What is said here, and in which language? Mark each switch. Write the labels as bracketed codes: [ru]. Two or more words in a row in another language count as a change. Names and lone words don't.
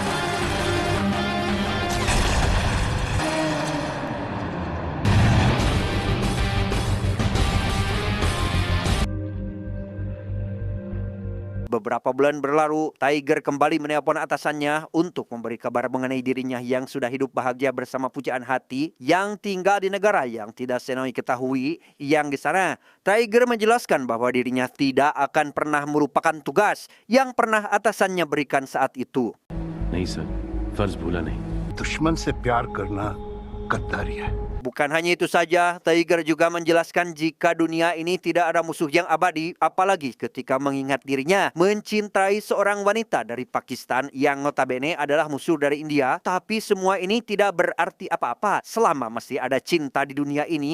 [id] Beberapa bulan berlalu, Tiger kembali menelpon atasannya untuk memberi kabar mengenai dirinya yang sudah hidup bahagia bersama pujaan hati yang tinggal di negara yang tidak Senoy ketahui. Yang di sana, Tiger menjelaskan bahwa dirinya tidak akan pernah melupakan tugas yang pernah atasannya berikan saat itu. [hi] नहीं सर फर्ज भूला नहीं दुश्मन से प्यार करना गद्दारी है। [id] Bukan hanya itu saja, Tiger juga menjelaskan jika dunia ini tidak ada musuh yang abadi, apalagi ketika mengingat dirinya mencintai seorang wanita dari Pakistan yang notabene adalah musuh dari India. Tapi semua ini tidak berarti apa-apa selama masih ada cinta di dunia ini.